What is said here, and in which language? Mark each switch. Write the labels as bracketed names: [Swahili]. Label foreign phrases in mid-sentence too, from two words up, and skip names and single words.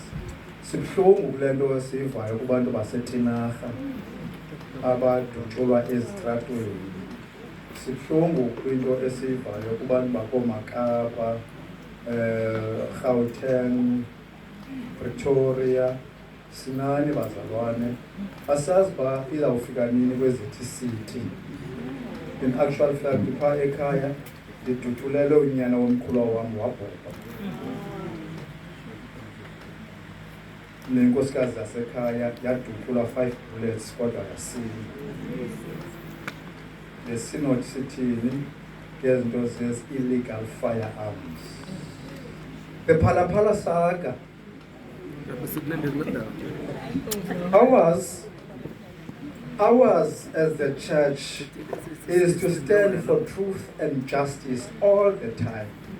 [Xhosa] Sibhlungu kule nto esivayo kubantu baseTinarha abadutshulwa ezitratweni. Sibhlungu kwinto esivayo kubantu bakoMakapa, Gauteng, Pretoria. Sinani bazalwane asazi ba izawufika nini kwezethu city. [English] In actual fact [Xhosa] phaa ekhaya ndiduthulele unyana womkhulu wam wabhubha. Nenkosikazi yasekhaya yaduthula 5 bullets kodwa yasila. [English] The synod [Xhosa] sithini ngezinto zezi- [English] illegal firearms. The Phalaphala saga. Ours as the church is to stand for truth and justice all the time.